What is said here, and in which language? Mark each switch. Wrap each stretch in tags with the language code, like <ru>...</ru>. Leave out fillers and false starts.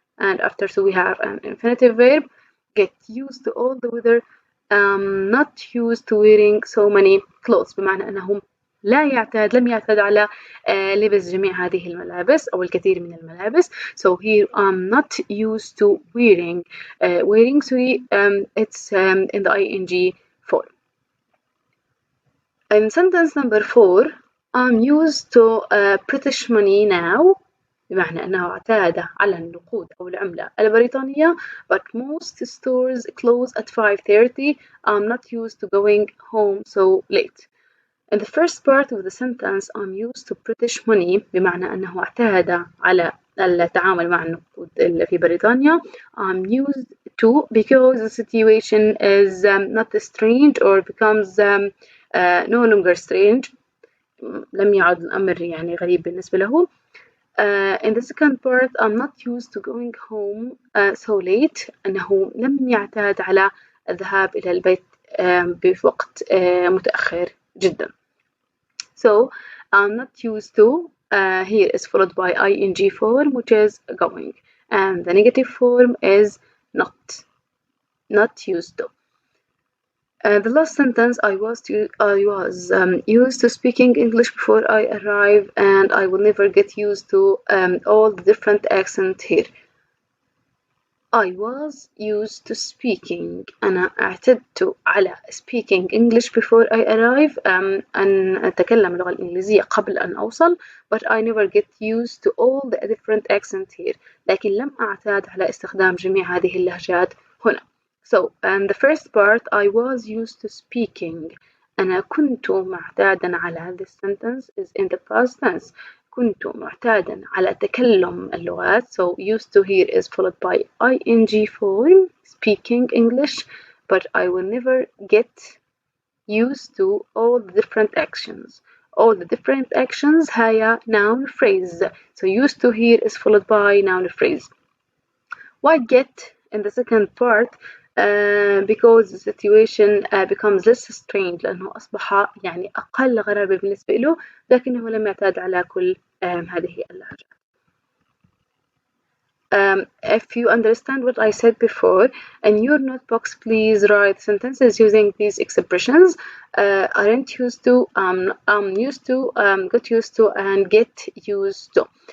<en>And after to we have an infinitive verb. Get used to all the weather. Not used to wearing so many clothes.</en> <ar>بمعنى أنه لم يعتاد على لبس جميع هذه الملابس أو الكثير من الملابس.</ar> <en>So here I'm not used to wearing. Wearing sorry, it's in the ing form. In sentence number 4, I'm used to British money now.</en> <ar>بمعنى أنه اعتاد على النقود أو العملة البريطانية.</ar> <en>But most stores close at 5:30. I'm not used to going home so late. In the first part of the sentence, I'm used to British money</en> <ar>بمعنى أنه اعتاد على التعامل مع النقود في بريطانيا.</ar> <en>I'm used to because the situation is not strange or becomes no longer strange.</en> <ar>لم يعد الأمر يعني غريب بالنسبة له.</ar> <en>In the second part, I'm not used to going home so late.</en> <ar>أنه لم يعتاد على الذهاب إلى البيت بوقت متأخر جدا.</ar> <en>So I'm not used to here is followed by ing form, which is going, and the negative form is not used to. The last sentence, I was used to speaking English before I arrive, and I will never get used to all the different accents here. I was used to speaking.</en> <ar>أنا اعتدت على</ar> <en>speaking English before I arrive.</en> <ar>أن أتكلم اللغة الإنجليزية قبل أن أوصل.</ar> <en>But I never get used to all the different accents here.</en> <ar>لكن لم أعتاد على استخدام جميع هذه اللهجات هنا.</ar> <en>So, and the first part, I was used to speaking.</en> <ar>أنا كنت معتادا على.</ar> <en>This sentence is in the past tense.</en> <ar>كنت معتادا على تكلم اللغات.</ar> <en>So used to here is followed by ing form, speaking English, but I will never get used to all the different actions. All the different actions</en> <ar>هي</ar> <en>noun phrase. So used to here is followed by noun phrase. Why get in the second part? Because the situation becomes less strange</en> <ar>لأنه أصبح يعني أقل غرابة بالنسبة له لكنه لم يعتاد على كل هذه اللهجات.</ar> <en>If you understand what I said before, in your notebooks please write sentences using these expressions. Aren't used to, I'm used to, got used to, and get used to.</en>